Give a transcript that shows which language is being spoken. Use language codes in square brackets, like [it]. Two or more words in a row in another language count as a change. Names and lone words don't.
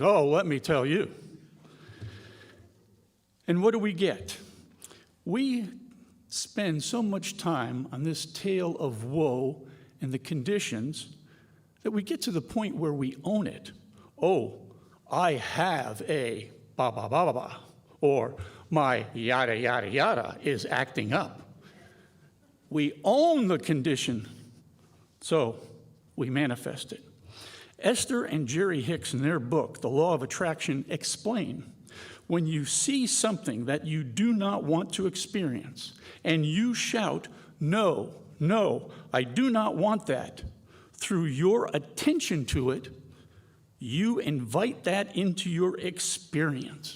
[en] "Oh, let me tell you." And what do we get? We spend so much time on this tale of woe and the conditions that we get to the point where we own it. "Oh, I have a ba ba ba ba ba," or "my yada yada yada is acting up." We own the condition, so we manifest it. Esther and Jerry Hicks, in their book, The Law of Attraction, explain when you see something that you do not want to experience and you shout, "No, no, I do not want that," through your attention to it, you invite that into your experience.